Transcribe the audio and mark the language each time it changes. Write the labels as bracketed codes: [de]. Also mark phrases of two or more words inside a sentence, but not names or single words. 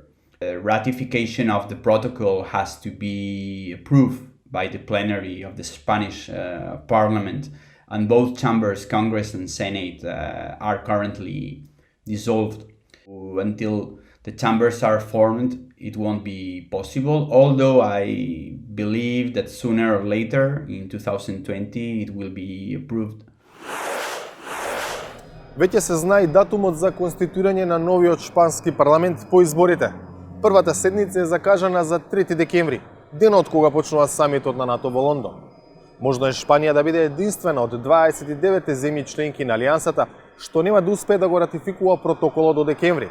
[en] Ratification of the protocol has to be approved by the plenary of the Spanish parliament, and both chambers, Congress and Senate, are currently dissolved. Until the chambers are formed, it won't be possible, although I believe that sooner or later, in 2020, it will be approved. [mk] Веќе се знае датумот за конституирање на новиот шпански парламент по изборите. Првата седница е закажана за 3 декември, денот кога почнува самитот на НАТО во Лондон. Можно е Шпанија да биде единствена од 29 земји членки на Алијансата што нема да успее да го ратификува протоколот до декември.